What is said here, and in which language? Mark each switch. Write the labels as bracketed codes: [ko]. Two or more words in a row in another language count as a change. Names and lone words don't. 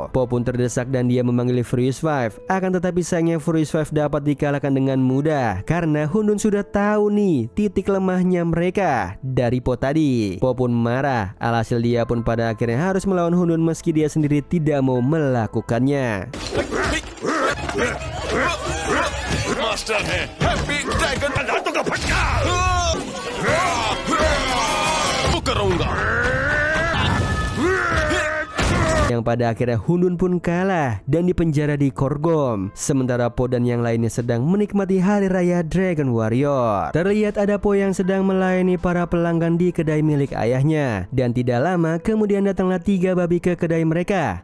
[id] Po pun terdesak dan dia memanggil Furious 5. Akan tetapi sayangnya Furious 5 dapat dikalahkan dengan mudah karena Hundun sudah tahu nih titik lemahnya mereka dari Po tadi. Po pun marah, alhasil dia pun pada akhirnya harus melawan Hundun meski dia sendiri tidak mau melakukannya. Master है हैप्पी ड्रैगन हाथों का फटका वो करूंगा. Yang pada akhirnya Hundun pun kalah dan dipenjara di Korgom. Sementara Po dan yang lainnya sedang menikmati hari raya Dragon Warrior. Terlihat ada Po yang sedang melayani para pelanggan di kedai milik ayahnya. Dan tidak lama kemudian datanglah 3 babi ke kedai mereka.